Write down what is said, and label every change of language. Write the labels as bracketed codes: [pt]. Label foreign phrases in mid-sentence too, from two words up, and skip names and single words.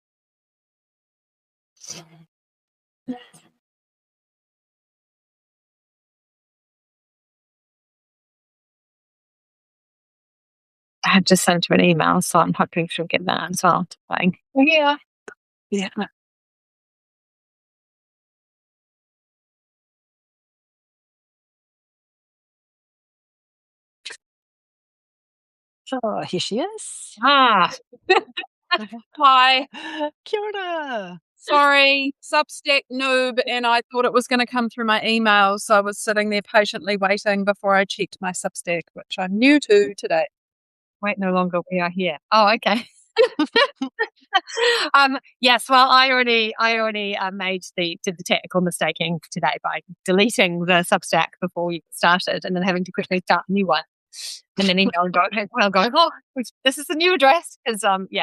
[en] I had just sent her an email, so I'm hoping she'll get that as well. Yeah. Yeah. Oh, here she is. Ah. Hi. [mi] Kia ora. [en] Sorry, Substack noob, and I thought it was going to come through my email, so I was sitting there patiently waiting before I checked my Substack, which I'm new to today. Wait, no longer we are here. Oh, okay. Yes, well, I already did the technical mistaking today by deleting the Substack before we started, and then having to quickly start a new one, and then going, oh, this is the new address, because yes.